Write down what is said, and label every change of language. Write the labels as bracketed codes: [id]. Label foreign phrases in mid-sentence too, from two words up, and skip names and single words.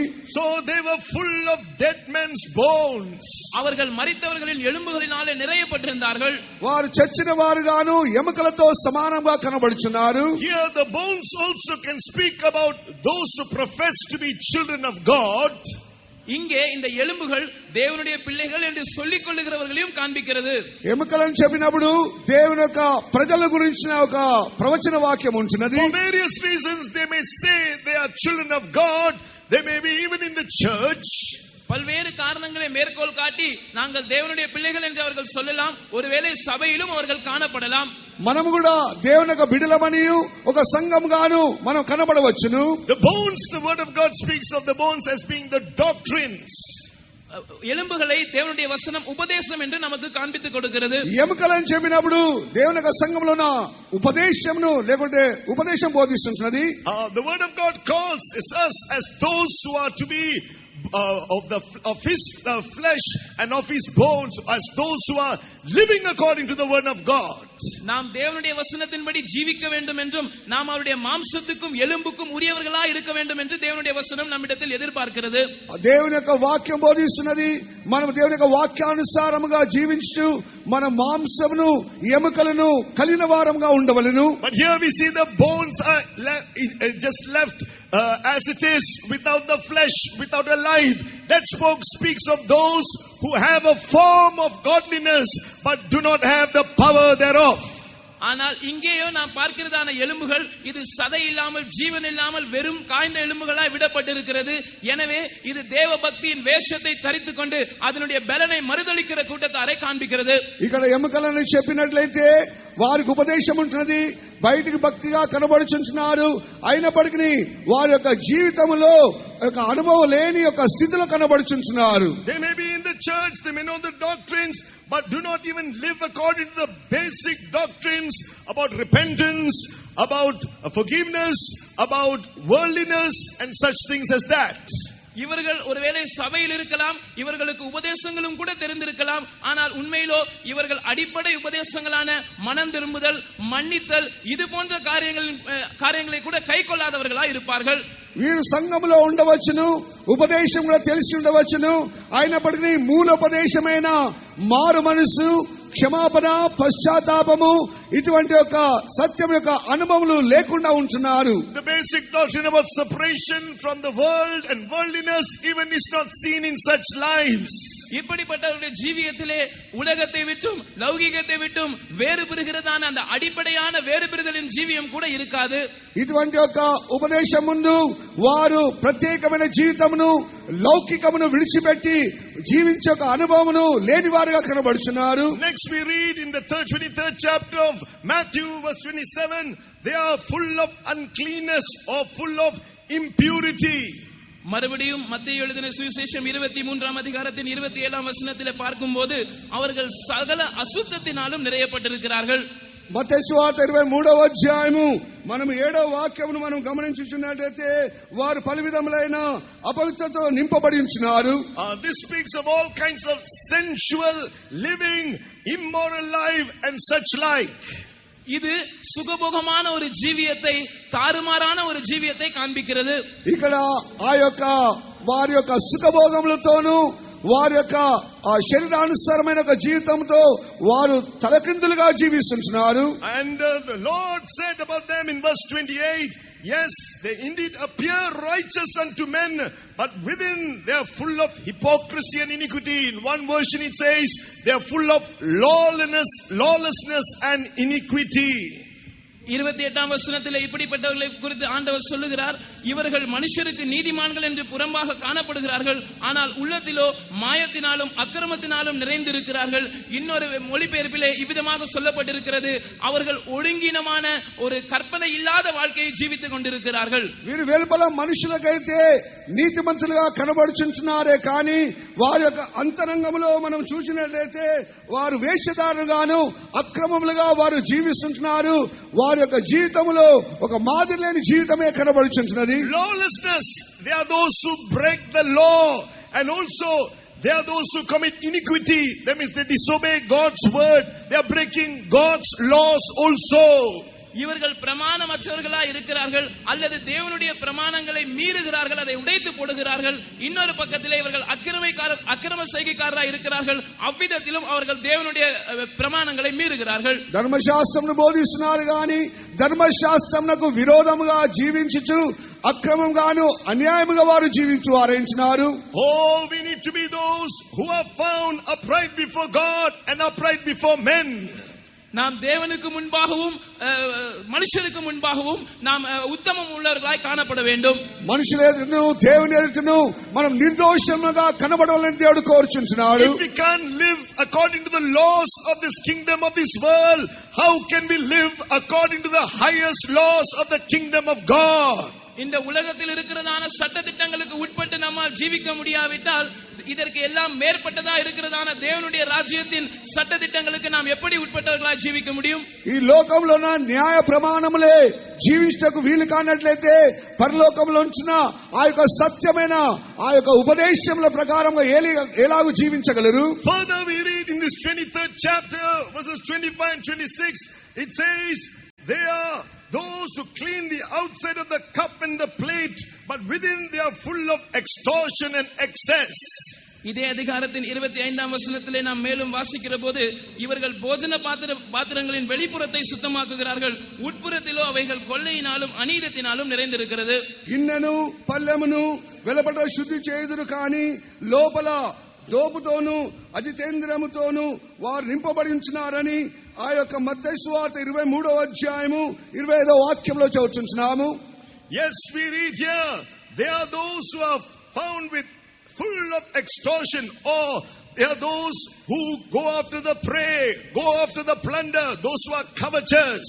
[en] So they were full of dead men's bones. [ta] அவர்கள் மரித்தவர்களின் எலும்புகளினாலே நிறையப்பட்டிருந்தார்கள். [te] వారు చచ్చిన వారుగాను ఎముకలతో సమానంగా కనబడుచున్నారు. [en] Here the bones also can speak about those who profess to be children of God. [ta] இங்கே இந்த எலும்புகள் தேவனுடைய பிள்ளைகள் என்று சொல்லிக் கொள்ளுகிறவர்களையும் காண்பிக்கிறது. [te] ఎముకలను చెప్పినప్పుడు దేవుని యొక్క ప్రజల గురించిన ఒక ప్రవచన వాక్యం ఉంటున్నది. [en] For various reasons they may say they are children of God. They may be even in the church. [ta] பல்வேறு காரணங்களை மேற்கோள் காட்டி நாங்கள் தேவனுடைய பிள்ளைகள் என்று அவர்கள் சொல்லலாம். ஒருவேளை சபையிலும் அவர்கள் காணப்படலாம். [te] మనము కూడా దేవుని యొక్క బిడ్డలమనియు ఒక సంఘంగాను మనం కనబడవచ్చును. [en] The bones, the word of God speaks of the bones as being the doctrines. [ta] எலும்புகளை தேவனுடைய வசனம் உபதேசம் என்று நமக்கு காண்பித்துக் கொடுக்கிறது. [te] ఎముకలను చెప్పినప్పుడు దేవుని యొక్క సంఘంలోన ఉపదేశమును లేకుంటే ఉపదేశం బోధిస్తున్నది. [en] The word of God calls us as those who are to be of his flesh and of his bones, as those who are living according to the word of God. [ta] நாம் தேவனுடைய வசனத்தின்படி ஜீவிக்க வேண்டும் என்றும் நாம் அவருடைய மாம்சத்துக்கும் எலும்புக்கும் உரியவர்களாய் இருக்க வேண்டும் என்று தேவனுடைய வசனம் நம்மிடத்தில் எதிர்பார்க்கிறது. [te] దేవుని యొక్క వాక్యం బోధిస్తున్నది, మనం దేవుని యొక్క వాక్యానుసారముగా జీవించు మన మాంసమును ఎముకలను కలిగిన వారముగా ఉండవలెను. [en] But here we see the bones are just left as it is, without the flesh, without a life. That speaks of those who have a form of godliness but do not have the power thereof. [ta] ஆனால் இங்கேயோ நாம் பார்க்கிறதான எலும்புகள் இது சதை இல்லாமல் ஜீவன் இல்லாமல் வெறும் காய்ந்த எலும்புகளாய் விடப்பட்டிருக்கிறது. எனவே இது தேவ பக்தியின் வேஷத்தை தரித்துக் கொண்டு அதனுடைய பலனை மறுதளிக்கிற கூட்டத்தாரை காண்பிக்கிறது. [te] ఇక్కడ ఎముకలను చెప్పినట్లయితే వారికి ఉపదేశం ఉంటున్నది, బయటికి భక్తిగా కనబడుచుంటున్నారు, అయినప్పటికీ వారి యొక్క జీవితంలో ఒక అనుభవం లేని ఒక స్థితిలో కనబడుచుంటున్నారు. [en] They may be in the church, they may know the doctrines, but do not even live according to the basic doctrines about repentance, about forgiveness, about worldliness and such things as that. [ta] இவர்கள் ஒருவேளை சபையில் இருக்கலாம், இவர்களுக்கு உபதேசங்களும் கூட தெரிந்திருக்கலாம். ஆனால் உண்மையிலோ இவர்கள் அடிப்படை உபதேசங்களான மனம் திரும்புதல், மன்னித்தல், இது போன்ற காரியங்களை கூட கை கொள்ளாதவர்களாய் இருப்பார்கள். [te] వీరు సంఘములో ఉండవచ్చును, ఉపదేశం కూడా తెలిసి ఉండవచ్చును. అయినప్పటికీ మూలోపదేశమైన మారు మనసు, క్షమాపణ, పశ్చాత్తాపము ఇటువంటి ఒక సత్యం యొక్క అనుభవములు లేకుండా ఉంటున్నారు. [en] The basic doctrine about separation from the world and worldliness even is not seen in such lives. [ta] இப்படிப்பட்டவருடைய ஜீவியத்திலே உலகத்தை விட்டும் லௌகிகத்தை விட்டும் வேறு பெறுகிறதான அந்த அடிப்படையான வேறு பெறுதலின் ஜீவியம் கூட இருக்காது. [te] ఇటువంటి ఒక ఉపదేశం ముందు వారు ప్రత్యేకమైన జీవితమును లౌకికమును విడిచిపెట్టి జీవించే ఒక అనుభవమును లేని వారుగా కనబడుచున్నారు. [en] Next we read in the 23rd chapter of Matthew verse 27, they are full of uncleanness or full of impurity. [ta] மறுபடியும் மத்தேயு எழுதின சுவிசேஷம் 23ஆம் அதிகாரத்தின் 27ஆம் வசனத்திலே பார்க்கும்போது அவர்கள் சகல அசுத்தத்தினாலும் நிறையப்பட்டிருக்கிறார்கள். [te] మత్తయి సువార్త 23వ అధ్యాయము మనం 7వ వాక్యమును మనం గమనించుచున్నట్లయితే వారు పలు విధములైన అపవిత్రతతో నింపబడి ఉంటున్నారు. [en] This speaks of all kinds of sensual living, immoral life and such like. [ta] இது சுகபோகமான ஒரு ஜீவியத்தை, தாறுமாறான ஒரு ஜீவியத்தை காண்பிக்கிறது. [te] ఇక్కడ ఆ యొక్క వారి యొక్క సుఖభోగములతోనూ వారి యొక్క శరీరానుసారమైన ఒక జీవితంతో వారు తలకిందులుగా జీవిస్తున్నారు. [en] And the Lord said about them in verse 28, yes, they indeed appear righteous unto men, but within they are full of hypocrisy and iniquity. In one version it says they are full of lawlessness and iniquity. [ta] 28ஆம் வசனத்திலே இப்படிப்பட்டவர்களை குறித்து ஆண்டவர் சொல்லுகிறார், இவர்கள் மனுஷருக்கு நீதிமான்கள் என்று புறம்பாக காணப்படுகிறார்கள், ஆனால் உள்ளத்திலோ மாயத்தினாலும் அக்கிரமத்தினாலும் நிறைந்திருக்கிறார்கள். இன்னொரு மொழிபெயர்ப்பிலே இவ்விதமாக சொல்லப்பட்டிருக்கிறது, அவர்கள் ஒழுங்கினமான ஒரு கற்பனை இல்லாத வாழ்க்கையை ஜீவித்துக் கொண்டிருக்கிறார்கள். [te] వీరు వెలుపల మనుషులకైతే నీతిమంతులుగా కనబడుచుంటున్నారే కానీ వారి యొక్క అంతరంగంలో మనం చూసినట్లయితే వారు వేషధారులుగాను అక్రమములుగా వారు జీవిస్తుంటున్నారు. వారి యొక్క జీవితంలో ఒక మాదిరి లేని జీవితమే కనబడుచుంటున్నది. [en] Lawlessness, they are those who break the law, and also they are those who commit iniquity. That means they disobey God's word. They are breaking God's laws also. [ta] இவர்கள் பிரமாணமற்றவர்களா இருக்கிறார்கள், அல்லது தேவனுடைய பிரமாணங்களை மீறுகிறார்கள், அதை உடைத்து போடுகிறார்கள். இன்னொரு பக்கத்திலே இவர்கள் அக்கிரம செய்கைக்காரராக இருக்கிறார்கள். அவ்விதத்திலும் அவர்கள் தேவனுடைய பிரமாணங்களை மீறுகிறார்கள். [te] ధర్మశాస్త్రమును బోధిస్తున్నారు గాని ధర్మశాస్త్రమునకు విరోధముగా జీవించుచు అక్రమంగాను అన్యాయముగా వారు జీవించు వారైంచున్నారు. [en] Oh, we need to be those who are found upright before God and upright before men. [ta] நாம் தேவனுக்கு முன்பாகவும் மனுஷருக்கு முன்பாகவும் நாம் உத்தமம் உள்ளவர்களாய் காணப்பட வேண்டும். [te] మనుషుల ఎదుటను దేవుని ఎదుటను మనం నిర్దోషముగా కనబడాలని దేవుడు కోరుచున్నాడు. [en] If we can't live according to the laws of this kingdom of this world, how can we live according to the highest laws of the kingdom of God? [ta] இந்த உலகத்தில் இருக்கிறதான சட்ட திட்டங்களுக்கு உட்பட்டு நம்மால் ஜீவிக்க முடியாவிட்டால் இதற்கு எல்லாம் மேற்பட்டதா இருக்கிறதான தேவனுடைய ராஜ்யத்தின் சட்ட திட்டங்களுக்கு நாம் எப்படி உட்பட்டவர்களாய் ஜீவிக்க முடியும்? [te] ఈ లోకంలో ఉన్న న్యాయ ప్రమాణములే జీవించటకు వీలు కానట్లయితే పరలోకంలో ఉంచిన ఆ యొక్క సత్యమైన ఆ యొక్క ఉపదేశముల ప్రకారంగా ఎలాగూ జీవించగలరు? [en] Further we read in this 23rd chapter verses 25 and 26, it says they are those who clean the outside of the cup and the plate, but within they are full of extortion and excess. [ta] இதே அதிகாரத்தின் 25ஆம் வசனத்திலே நாம் மேலும் வாசிக்கிற போது இவர்கள் போஜன பாத்திரங்களின் வெளிப்புறத்தை சுத்தமாக்குகிறார்கள், உட்புறத்திலோ அவைகள் கொள்ளையினாலும் அநீதத்தினாலும் நிறைந்திருக்கிறது. [te] గిన్నెను పల్లెమును వెలుపట శుద్ధి చేయుదురు కానీ లోపల దోపుతోను అజితేంద్రముతోను వారు నింపబడి ఉంచున్నారని ఆ యొక్క మత్తయి సువార్త 23వ అధ్యాయము 25వ వాక్యంలో చదువుతున్నాము. [en] Yes, we read here, they are those who are found with full of extortion, or they are those who go after the prey, go after the plunder, those who are covetous.